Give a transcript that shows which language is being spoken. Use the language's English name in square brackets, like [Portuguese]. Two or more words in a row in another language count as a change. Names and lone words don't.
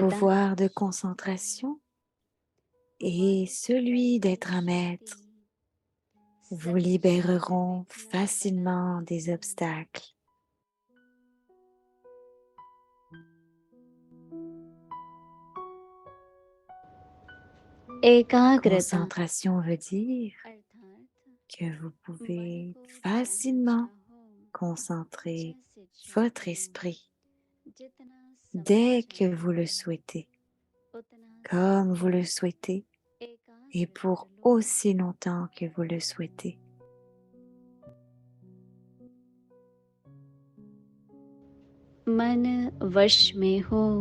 [French] pouvoir de concentration et celui d'être un maître vous libéreront facilement des obstacles. [Hindi] एकाग्रता [French] Concentration veut dire [Hindi] अर्थात [French] que vous [Hindi] मन [French] pouvez [Hindi] को जहाँ [French] facilement [Hindi] चाहो, [French] concentrer [Hindi] जैसे चाहो, [French] votre esprit [Hindi] जितना [French] dès [Hindi] समय [French] que [Hindi] चाहो, [French] vous le souhaitez, [Hindi] उतना [French] comme vous le souhaitez [Hindi] एकाग्र [French] et [Hindi] कर [French] pour [Hindi] लो। [French] aussi longtemps que vous le souhaitez. [Hindi] मन वश में हो।